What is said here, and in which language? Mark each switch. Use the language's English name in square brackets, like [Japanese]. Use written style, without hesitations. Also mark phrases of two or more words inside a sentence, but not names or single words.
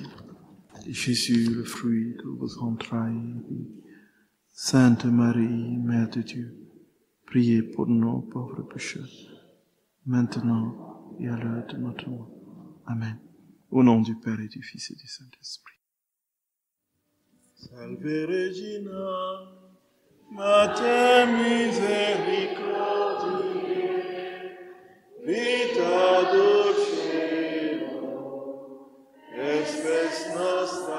[French] Et Jésus, le fruit de vos entrailles. Sainte Marie, Mère de Dieu, priez pour nous pauvres pécheurs, maintenant et à l'heure de notre mort. Amen. Au nom du Père et du Fils et du Saint-Esprit. [Latin] Salve Regina, Mater misericordiae, vita dulcet, espes nostra